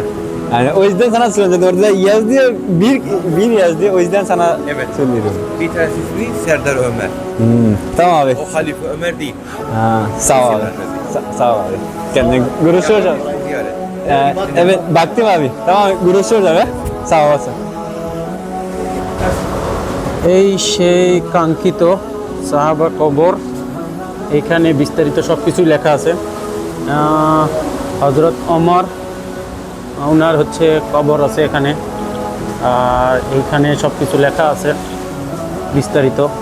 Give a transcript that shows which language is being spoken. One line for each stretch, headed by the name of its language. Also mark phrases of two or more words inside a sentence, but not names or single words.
Turkish: Yani o yüzden sana söylüyorum. Zaten orada yazıyor bir yazıyor. O yüzden sana Evet. söylüyorum. Bir tanesi ismi Serdar Ömer. Tamam abi. O Halife Ömer değil. Sağ ol abi. Sağ ol abi. Kendine görüşürüz abi. Ziyaret. Evet baktım abi. Tamam görüşürüz abi. Sağ olasın.
Bangla: এই সেই কাঙ্ক্ষিত সাহাবা কবর। এখানে বিস্তারিত সব কিছুই লেখা আছে। হযরত ওমর ওনার হচ্ছে কবর আছে এখানে, আর এইখানে সব কিছু লেখা আছে বিস্তারিত।